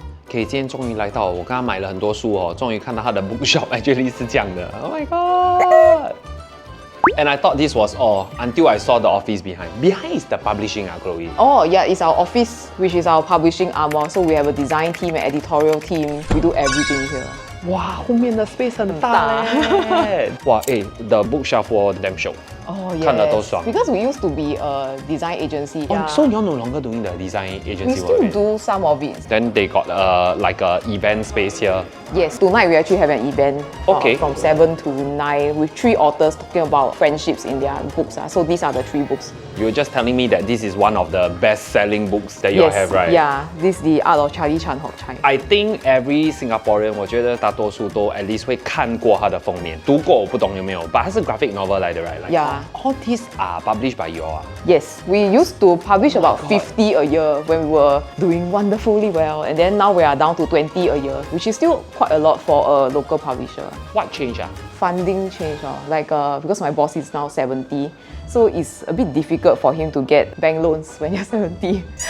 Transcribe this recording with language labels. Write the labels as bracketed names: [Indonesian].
[Chinese] 可以，今天终于来到，我刚刚买了很多书哦，终于看到他的 bookshop actually 是这样的。 [English] Oh my god! And I thought this was all until I saw the office behind. Behind is the publishing, Chloe. Oh yeah, it's our office, which is our publishing arm. So we have a design team, an editorial team. We do everything here. [Chinese] 哇，后面的 space 很大嘞！ [English] 哇，the bookshelf wall damn show. Oh yes. [Chinese] 看了都爽。 [English] Because we used to be a design agency. Oh, so you're no longer doing the design agency we still work? do some of it. Then they got like a event space here. Yes, tonight we actually have an event Okay. From 7 to 9 with 3 authors talking about friendships in their books. So these are the 3 books. You were just telling me that this is one of the best-selling books that you all have, right? Yeah, this is the art of Charlie Chan Hock Chai. I think every Singaporean， [Chinese] 我觉得大多数都 at least 会看过它的封面，读过我不懂有没有， but 它是 graphic novel 来的 ，right？ [English] Yeah. Yeah. All these are published by you all. Yes, we used to publish about 50 a year when we were doing wonderfully well, and then now we are down to 20 a year, which is still quite a lot for a local publisher. What changed? Funding change, because my boss is now 70, so it's a bit difficult for him to get bank loans when you're 70.